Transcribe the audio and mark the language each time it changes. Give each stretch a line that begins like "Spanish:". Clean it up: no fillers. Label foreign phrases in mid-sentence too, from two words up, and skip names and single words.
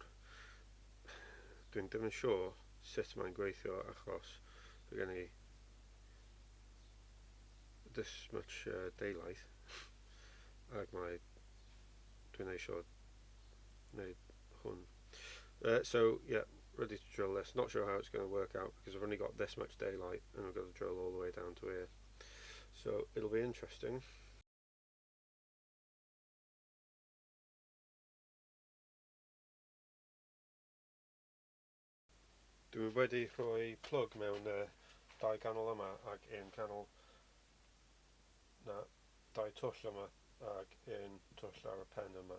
Welsh: Dwi'n ddim yn siŵr sut mae'n gweithio achos mae gen i
English: this much daylight
Welsh: ac dwi'n eisiau wneud hwn.
English: So yeah, ready to drill this. Not sure how it's going to work out because I've only got this much daylight and I've got to drill all the way down to here. So it'll be interesting.
Welsh: Dwi wedi rhoi plug mewn dau ganol yma ac un canol dau twll yma ac un twll ar y pen yma.